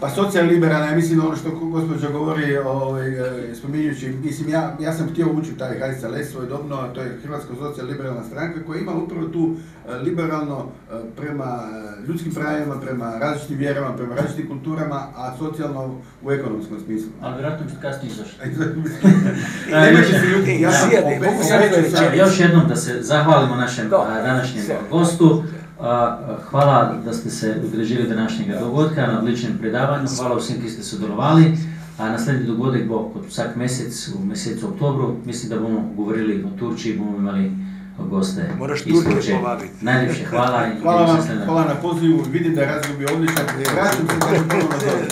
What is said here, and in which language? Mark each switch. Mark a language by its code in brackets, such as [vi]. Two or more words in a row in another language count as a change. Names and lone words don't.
[hr] Pa socijal-liberalna, ja mislim ono što gospođa govori, spominjući, mislim, ja sam htio ući u taj HSLS svojedobno, to je Hrvatska socijal-liberalna stranka koja ima upravo tu liberalno prema ljudskim pravima, prema različitim vjerama, prema različitim kulturama, a socijalno u ekonomskom smislu. Ali vjerojatno bi kasnije izašli. Još jednom da se zahvalimo našem današnjem gostu. [sl] Hvala da ste se udružili današnjega dogodka na odličnem predavanju, hvala vsem, ki ste sodelovali. Naslednji dogodek bo kot vsak mesec, v mesecu oktobru, mislim, da bomo govorili o Turčiji, bomo imeli goste iz Turčije. Najlepše hvala in [hr] hvala na pozivu, vidim da je razgovor bio odličan. Vraćam se da ponovno na to.